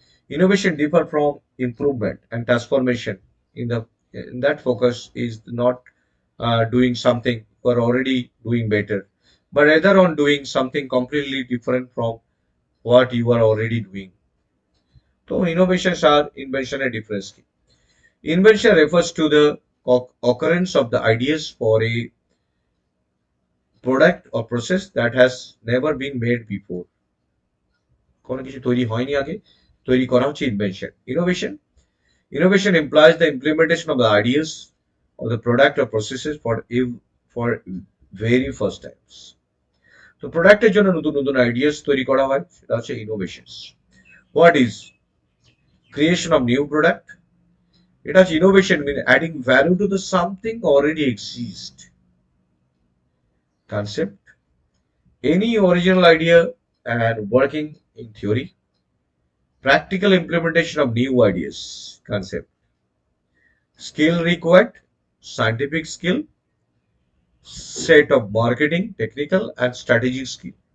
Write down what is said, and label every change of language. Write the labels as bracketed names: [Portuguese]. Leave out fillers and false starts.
[English] Innovation differ from improvement and transformation in that focus is not doing something or already doing better, but rather on doing something completely different from what you are already doing. So innovations are invention and difference. Invention refers to the occurrence of the ideas for a product or process that has never been made before. [Bangla] কোনো কিছু তৈরি হয়নি আগে, তৈরি করা হচ্ছে invention. [English] Innovation implies the implementation of the ideas of the product or processes for very first times. [Bangla] তো প্রোডাক্টের জন্য নতুন নতুন আইডিয়াস তৈরি করা হয়, সেটা হচ্ছে innovations. What is creation of new product? এটা হচ্ছে innovation mean adding value to the something already exist. [English] Concept, any original idea and working in theory. Practical implementation of new ideas. Concept, skill required, scientific skill, set of marketing, technical and strategic skill.